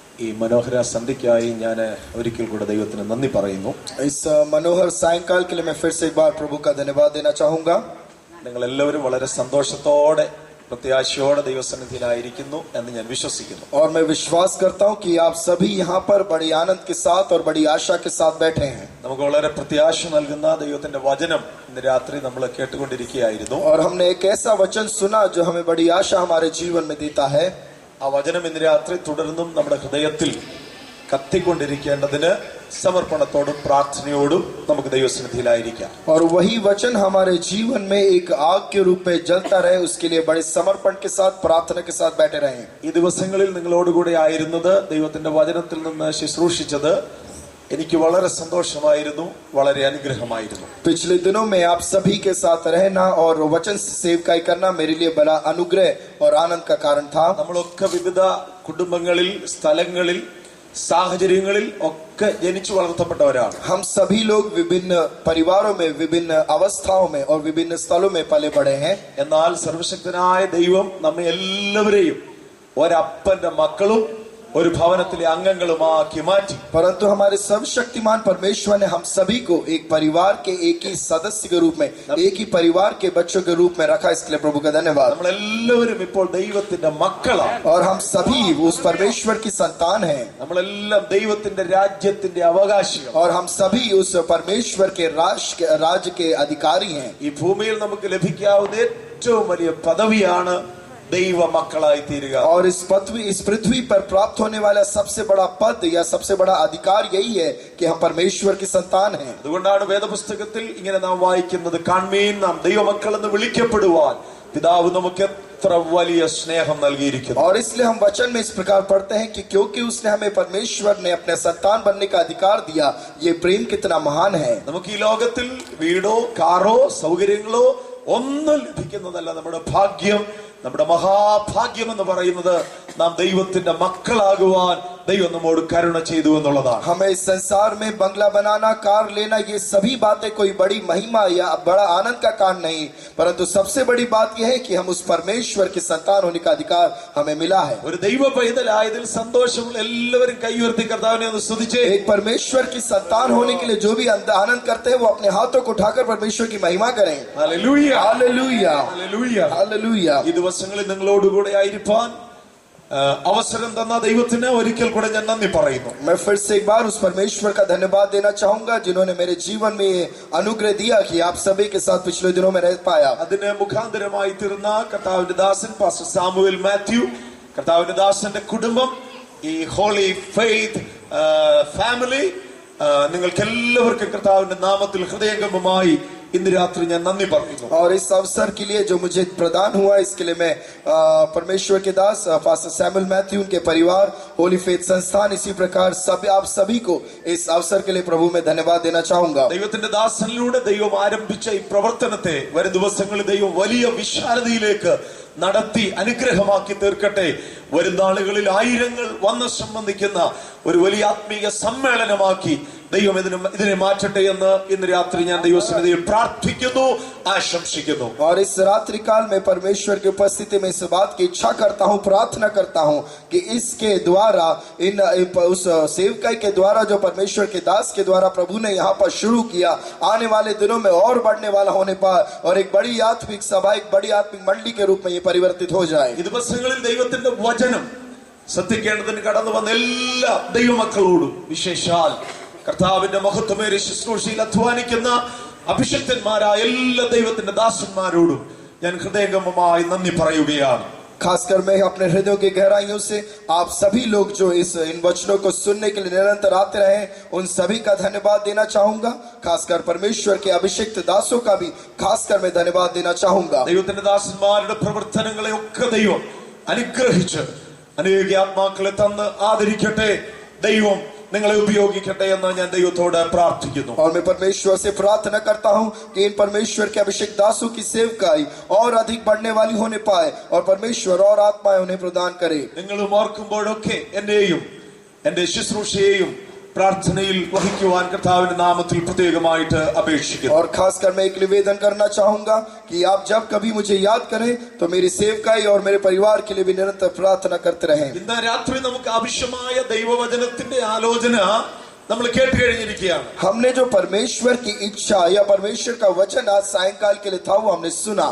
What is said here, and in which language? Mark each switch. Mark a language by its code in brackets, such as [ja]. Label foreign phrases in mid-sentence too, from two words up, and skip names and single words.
[ml] ഈ മനോഹര സന്ധ്യയ്ക്കായി ഞാൻ ഒരിക്കൽ കൂടെ ദൈവത്തിന് നന്ദി പറയുന്നു. [hi] इस मनोहर सायंकाल के लिए मैं फिर से एक बार प्रभु का धन्यवाद देना चाहूंगा. [ml] നിങ്ങൾ എല്ലാവരും വളരെ സന്തോഷത്തോടെ പ്രത്യാശയോടെ ദൈവസന്നിധിയിലായിരിക്കുന്നു എന്ന് ഞാൻ വിശ്വസിക്കുന്നു. [hi] और मैं विश्वास करता हूं कि आप सभी यहाँ पर बड़ी आनंद के साथ और बड़ी आशा के साथ बैठे हैं. [ml] നമുക്ക് വളരെ പ്രത്യാശ നൽകുന്ന ദൈവത്തിന്റെ വചനം ഇന്ന് രാത്രി നമ്മൾ കേട്ടുകൊണ്ടിരിക്കുകയായിരുന്നു. [hi] और हमने एक ऐसा वचन सुना जो हमें बड़ी आशा हमारे जीवन में देता है. [ml] ആ വചനം ഇന്ന് രാത്രി തുടർന്നും നമ്മുടെ ഹൃദയത്തിൽ കത്തിക്കൊണ്ടിരിക്കേണ്ടതിന് സമർപ്പണത്തോടും പ്രാർത്ഥനയോടും നമുക്ക് ദൈവസന്നിധിയിലായിരിക്കാം. [hi] और वही वचन हमारे जीवन में एक आग के रूप में जलता रहे, उसके लिए बड़े समर्पण के साथ प्रार्थना के साथ बैठे रहें. [ml] ഈ ദിവസങ്ങളിൽ നിങ്ങളോടുകൂടെ ആയിരുന്നത് ദൈവത്തിന്റെ വചനത്തിൽ നിന്ന് ശുശ്രൂഷിച്ചത് എനിക്ക് വളരെ സന്തോഷമായിരുന്നു, വളരെ അനുഗ്രഹമായിരുന്നു. [hi] पिछले दिनों में आप सभी के साथ रहना और वचन से सेवकाई करना मेरे लिए बड़ा अनुग्रह और आनंद का कारण था. [ml] നമ്മളൊക്കെ വിവിധ കുടുംബങ്ങളിൽ, സ്ഥലങ്ങളിൽ, സാഹചര്യങ്ങളിൽ ഒക്കെ ജനിച്ചു വളർത്തപ്പെട്ടവരാണ്. [hi] हम सभी लोग विभिन्न परिवारों में, विभिन्न अवस्थाओं में और विभिन्न स्थलों में पले बड़े हैं. [ml] എന്നാൽ സർവശക്തനായ ദൈവം നമ്മെ എല്ലാവരെയും ഒരപ്പന്റെ മക്കളും ഒരു ഭവനത്തിലെ അംഗങ്ങളുമാക്കി മാറ്റി. [hi] परंतु हमारे सर्वशक्तिमान परमेश्वर ने हम सभी को एक परिवार के एक ही सदस्य के रूप में, एक ही परिवार के बच्चों के रूप में रखा. इसके लिए प्रभु का धन्यवाद. [ml] നമ്മളെല്ലാവരും ഇപ്പോൾ ദൈവത്തിന്റെ മക്കളാണ്. [hi] और हम सभी उस परमेश्वर की संतान हैं. [ml] നമ്മളെല്ലാം ദൈവത്തിന്റെ രാജ്യത്തിന്റെ അവകാശികൾ. [hi] और हम सभी उस परमेश्वर के राज्य के अधिकारी हैं. [ml] ഈ ഭൂമിയിൽ നമുക്ക് ലഭിക്കാവുന്ന ഏറ്റവും വലിയ പദവിയാണ് ദൈവ മക്കളായി തീരുക. [hi] और इस पृथ्वी पर प्राप्त होने वाला सबसे बड़ा पद या सबसे बड़ा अधिकार यही है कि हम परमेश्वर की संतान हैं. [ml] അതുകൊണ്ടാണ് വേദപുസ്തകത്തിൽ ഇങ്ങനെ നാം വായിക്കുന്നത്, കാൺമീൻ നാം ദൈവമക്കൾ എന്ന് വിളിക്കപ്പെടുവാൻ പിതാവ് നമുക്ക് എത്ര വലിയ സ്നേഹം നൽകിയിരിക്കുന്നു. [hi] और इसलिए हम वचन में इस प्रकार पढ़ते हैं कि क्योंकि उसने हमें परमेश्वर ने अपने संतान बनने का अधिकार दिया, ये प्रेम कितना महान है. [ml] നമുക്ക് ഈ ലോകത്തിൽ വീടോ കാറോ സൗകര്യങ്ങളോ ഒന്നും ലഭിക്കുന്നതല്ല. നമ്മുടെ ഭാഗ്യം, നമ്മുടെ മഹാഭാഗ്യം എന്ന് പറയുന്നത് നാം ദൈവത്തിന്റെ മക്കളാകുവാൻ ദൈവം നമ്മോട് കരുണ ചെയ്തു എന്നുള്ളതാണ്. [hi] हमें इस संसार में बंगला बनाना, कार लेना, ये सभी बातें कोई बड़ी महिमा या बड़ा आनंद का कारण नहीं, परंतु सबसे बड़ी बात यह है कि हम उस परमेश्वर के संतान होने का अधिकार हमें मिला है. [ml] ഒരു ദൈവ പൈതലായതിൽ സന്തോഷമുള്ള എല്ലാവരും കൈയുയർത്തി കർത്താവിനെ ഒന്ന് സ്തുതിച്ചേ. [hi] एक परमेश्वर की संतान होने के लिए जो भी आनंद करते हैं वो अपने हाथों को उठाकर परमेश्वर की महिमा करें. [ml] ഹല്ലേലൂയ, [hi] हालेलुया, [ml] ഹല്ലേലൂയ, [hi] हालेलुया. [ml] ഈ ദിവസങ്ങളിൽ നിങ്ങളോടുകൂടെ ആയിരിക്കാൻ അവസരം തന്ന ദൈവത്തിന് ഒരിക്കൽ കൂടെ ഞാൻ നന്ദി പറയുന്നു. [hi] मैं फिर से एक बार उस परमेश्वर का धन्यवाद देना चाहूंगा जिन्होंने मेरे जीवन में ये अनुग्रह दिया कि आप सभी के साथ पिछले दिनों में रह पाया. [ml] അതിന് മുഖാന്തരമായി തീർന്ന കർത്താവിന്റെ ദാസൻ പാസ്റ്റർ സാമുവേൽ മാത്യു, കർത്താവിന്റെ ദാസന്റെ കുടുംബം, ഈ ഹോളി ഫെയ്ത്ത് ഫാമിലി, നിങ്ങൾക്ക് എല്ലാവർക്കും കർത്താവിന്റെ നാമത്തിൽ ഹൃദയംഗമമായി ഇന്ന് രാത്രി ഞാൻ നന്ദി പറയുന്നു. [hi] और इस अवसर के लिए जो मुझे प्रदान हुआ, इसके लिए मैं परमेश्वर के दास पास्टर सैमुअल मैथ्यू, उनके परिवार, होली फेथ संस्थान, इसी प्रकार आप सभी को इस अवसर के लिए प्रभु में धन्यवाद देना चाहूंगा. [ml] ദൈവത്തിന്റെ ദാസനിലൂടെ ദൈവം ആരംഭിച്ച ഈ പ്രവർത്തനത്തെ വരും ദിവസങ്ങളിൽ ദൈവം വലിയ വിശാലതയിലേക്ക് നടത്തി അനുഗ്രഹമാക്കി തീർക്കട്ടെ. വരും നാളുകളിൽ ആയിരങ്ങൾ വന്ന് സംബന്ധിക്കുന്ന ഒരു വലിയ ആത്മീയ സമ്മേളനമാക്കി ദൈവം ഇതിനെ മാറ്റട്ടെ എന്ന് ഇന്ന് രാത്രി ഞാൻ ദൈവസന്നിധിയിൽ പ്രാർത്ഥിക്കുന്നു, ആശംസിക്കുന്നു. [hi] और इस रात्रि काल में परमेश्वर की उपस्थिति में इस बात की इच्छा करता हूँ, प्रार्थना करता हूँ कि इसके द्वारा उस सेवकाई के द्वारा जो परमेश्वर के दास के द्वारा प्रभु ने यहाँ पर शुरू किया, आने वाले दिनों में और बढ़ने वाला होने पर और एक बड़ी आत्मिक सभा, एक बड़ी आत्मिक मंडली के रूप में ये परिवर्तित हो जाए. [ml] ഈ ദിവസങ്ങളിൽ ദൈവത്തിന്റെ വചനം ശ്രദ്ധിക്കേണ്ടതിന് കടന്നു വന്ന എല്ലാ ദൈവമക്കളോടും, വിശേഷാൽ കർത്താവിന്റെ മഹത്വമേറിയ ശുശ്രൂഷയിൽ അധ്വാനിക്കുന്ന അഭിഷിക്തന്മാരായ എല്ലാ ദൈവത്തിന്റെ ദാസന്മാരോടും ഞാൻ ഹൃദയംഗമമായി നന്ദി പറയുകയാണ്. [hi] खासकर मैं अपने हृदय की गहराइयों से आप सभी लोग जो इन वचनों को सुनने के लिए निरंतर आते रहे, उन सभी का धन्यवाद देना चाहूंगा. खासकर परमेश्वर के अभिषिक्त दासों का भी खासकर मैं धन्यवाद देना चाहूंगा. [ml] ദൈവത്തിന്റെ ദാസന്മാരുടെ പ്രവർത്തനങ്ങളെ ഒക്കെ ദൈവം അനുഗ്രഹിച്ച് അനേക ആത്മാക്കളെ തന്ന് ആദരിക്കട്ടെ. ദൈവം നിങ്ങളെ ഉപയോഗിക്കട്ടെ എന്ന് ഞാൻ ദൈവത്തോട് പ്രാർത്ഥിക്കുന്നു. [hi] और मैं परमेश्वर से प्रार्थना करता हूं कि इन परमेश्वर के अभिषेक दासों की सेवकाई और अधिक बढ़ने वाली होने पाए और परमेश्वर और आत्माएं उन्हें प्रदान करे. [ml] നിങ്ങളും ഓർക്കുമ്പോഴൊക്കെ എന്നെയും എന്റെ ശുശ്രൂഷയെയും പ്രാർത്ഥനയിൽ വഹിക്കുവാൻ കർത്താവിന്റെ നാമത്തിൽ പ്രത്യേകമായിട്ട് അപേക്ഷിക്കുന്നു. [hi] और खासकर मैं एक निवेदन करना चाहूंगा कि आप जब कभी मुझे याद करें तो मेरी सेवकाई और मेरे परिवार के लिए भी निरंतर प्रार्थना करते रहें. [ml] ഇന്ന് രാത്രി നമുക്ക് ആവശ്യമായ ദൈവവചനത്തിന്റെ ആലോചന നമ്മൾ കേട്ട് കഴിഞ്ഞിരിക്കുകയാണ്. [hi] हमने जो परमेश्वर की इच्छा या परमेश्वर का वचन आज सायंकाल के लिए था वो हमने सुना.